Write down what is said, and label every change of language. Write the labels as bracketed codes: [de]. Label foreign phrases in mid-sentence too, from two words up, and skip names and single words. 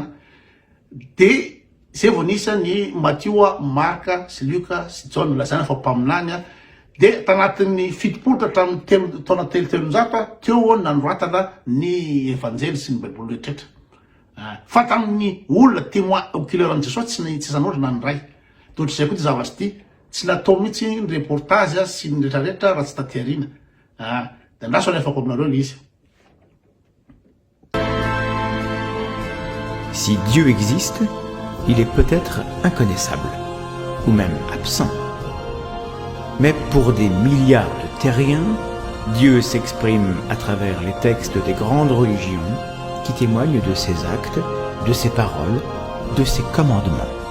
[mg] Dia zay vao nisy ny Matthieu, Marka sy Luka sy John lazana fa mpaminany dia tanatin'ny fitopolo hatramin'ny taona telonjato teo nanoratana ny evanjely sy ny baiboly rehetrarehetra. Fa tamin'ny olona [fr] témoin oculaire [mg] an' Jesosy tsy nanoratra na ny ray. Dia ohatr'izay koa ty zavatra ty tsy natao mihitsy ny reportage sy ny rehetrarehetra raha tsy taty aoriana. Dia andraso anefako aminareo le izy. [fr] Si Dieu existe, il est peut-être inconnaissable, ou même absent. Mais pour des milliards de terriens, Dieu s'exprime à travers les textes des grandes religions qui témoignent de ses actes, de ses paroles, de ses commandements.